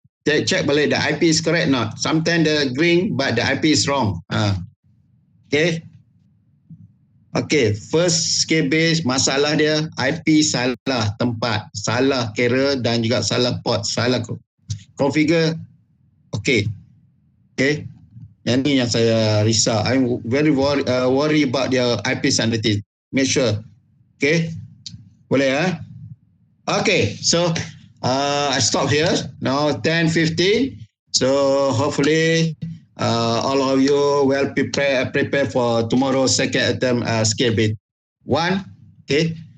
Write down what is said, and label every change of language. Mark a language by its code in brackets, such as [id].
[en] Check [ms] balik [en] the IP is correct not. Sometimes the green, but the IP is wrong. Okay. Okay. First KB, [ms] masalah dia, IP salah tempat, salah carrier dan juga salah port, salah configure. [en] Okay. Okay. [ms] Yang ni yang saya risau. [en] I'm very worry about their IP subnetting. Make sure. Okay. [ms] Boleh [en] Okay. So, I stop here. Now 10:15. So, hopefully, all of you will prepare for tomorrow's second attempt scale bit 1. Okay.